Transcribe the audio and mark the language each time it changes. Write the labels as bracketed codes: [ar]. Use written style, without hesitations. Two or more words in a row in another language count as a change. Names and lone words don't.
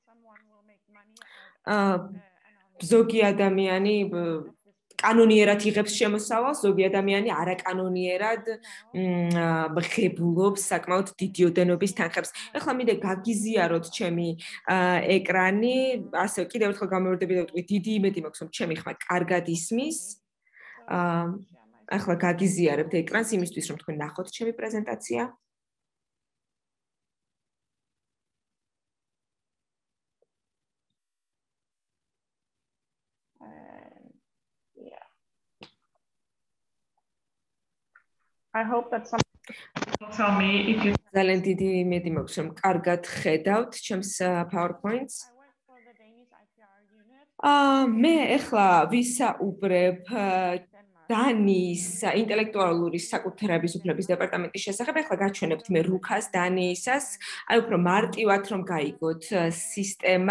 [ka] ზოგი ადამიანი კანონიერად იღებს შემოსავალს, ზოგი ადამიანი არაკანონიერად ღებულობს საკმაოდ დიდი ოდენობის თანხებს. ეხლა მინდა გაგიზიაროთ ჩემი ეკრანი, ასე კიდევ ერთხელ გამოვერდები და ვიტყვი, დიდი იმედი მაქვს, რომ ჩემი ხმა კარგად ისმის. ახლა გაგიზიარებთ ეკრანს იმისთვის, რომ თქვენ ნახოთ ჩემი პრეზენტაცია. [en] I hope that some tell me if you [ka] ძალიან დიდი იმედი მაქვს, რომ კარგად ხედავთ ჩემს PowerPoint-ს. მე ახლა ვისაუბრებ დანიის ინტელექტუალური საკუთრების უფლების დეპარტამენტის შესახებ. ახლა გაჩვენებთ მე რუქას დანიისას, აი უფრო მარტივად რომ გაიგოთ სისტემა.